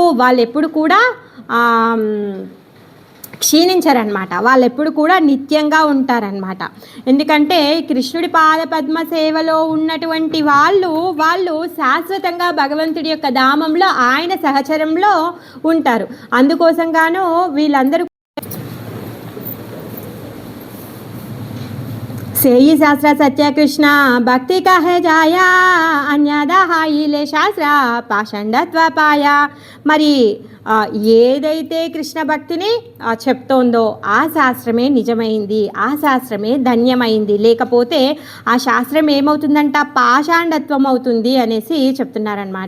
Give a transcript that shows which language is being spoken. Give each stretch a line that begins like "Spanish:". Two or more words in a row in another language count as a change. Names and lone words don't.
Telugu: వాళ్ళు ఎప్పుడు కూడా క్షీణించరనమాట, వాళ్ళు ఎప్పుడు కూడా నిత్యంగా ఉంటారనమాట. ఎందుకంటే కృష్ణుడి పాద పద్మ సేవలో ఉన్నటువంటి వాళ్ళు శాశ్వతంగా భగవంతుడి యొక్క ధామంలో ఆయన సహచరంలో ఉంటారు. అందుకోసంగాను వీళ్ళందరూ
Bangla: সেই শাস্ত্র সত্য কৃষ্ণ ভক্তি কহে যায় অন্যদা হইলে শাস্ত্র পাষণ্ডত্ব পায়.
Telugu: మరి ఏదైతే కృష్ణ భక్తిని చెప్తోందో ఆ శాస్త్రమే నిజమైంది, ఆ శాస్త్రమే ధన్యమైంది, లేకపోతే ఆ శాస్త్రం ఏమవుతుందంట పాషాండత్వం అవుతుంది అనేసి చెప్తున్నారనమాట.